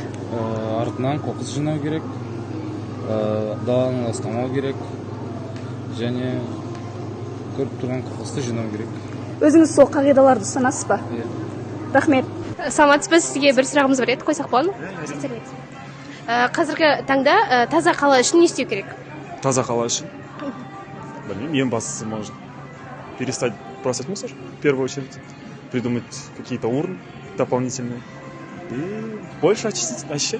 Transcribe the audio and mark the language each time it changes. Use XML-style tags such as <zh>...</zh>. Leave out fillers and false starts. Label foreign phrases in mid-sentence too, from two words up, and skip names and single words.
<kk>Артынан қоқыс жинау керек, даланы ластамау керек, және көріп тұрған қоқысты жинау керек. Өзіңіз сол қағидаларды ұстанасыз ба? Иә. Рахмет. Саламатсыз ба, сізге бір сұрағымыз бар еді, қойсақ болады ма? Қазіргі таңда таза қала үшін не істеу керек? Таза қала үшін? Білмеймін, ең бастысы</kk> <ru>может перестать бросать мусор, в первую очередь, придумать какие-то урны дополнительные и больше очистить.</ru>